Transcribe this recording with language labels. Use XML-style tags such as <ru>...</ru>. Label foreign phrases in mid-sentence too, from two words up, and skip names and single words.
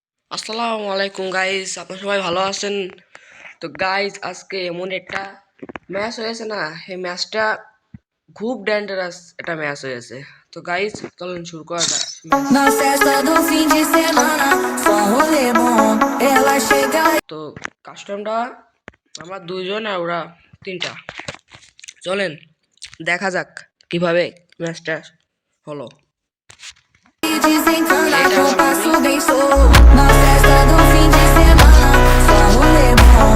<ar>السلام عليكم</ar> <bn>গাইস, আপনারা সবাই ভালো আছেন? তো গাইস, আজকে এমন একটা ম্যাচ হয়েছে না, এই ম্যাচটা খুব ডেঞ্জারাস একটা ম্যাচ হয়েছে। তো গাইস, চলুন শুরু করা যাক।</bn> <pt>Na festa do fim de semana, só rolê bom. Ela chega</pt> <bn>তো কাস্টমটা আমরা দুইজন আর ওরা তিনটা। চলেন দেখা যাক কিভাবে ম্যাচটা হলো।</bn> <pt>e desencana com passo bem solto. Na festa do fim de semana, só rolê bom.</pt>